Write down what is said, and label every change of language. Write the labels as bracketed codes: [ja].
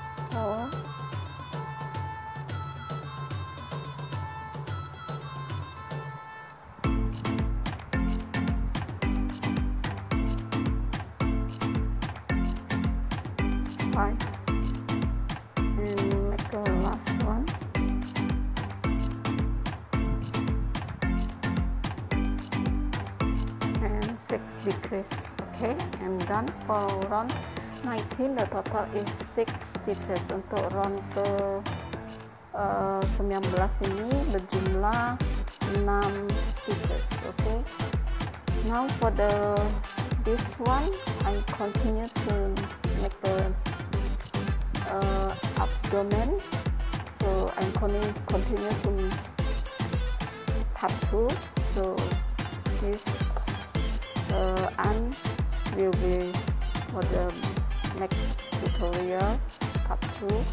[en] four, five, and make the last one, and 6 decrease. Okay, I'm done for round 19. The total is 6 stitches. [id] Untuk round ke 19 ini berjumlah 6 stitches. [en] Okay, now for this one I continue to make the abdomen, so I'm continue to tattoo. So this arm will be for the next tutorial part 2.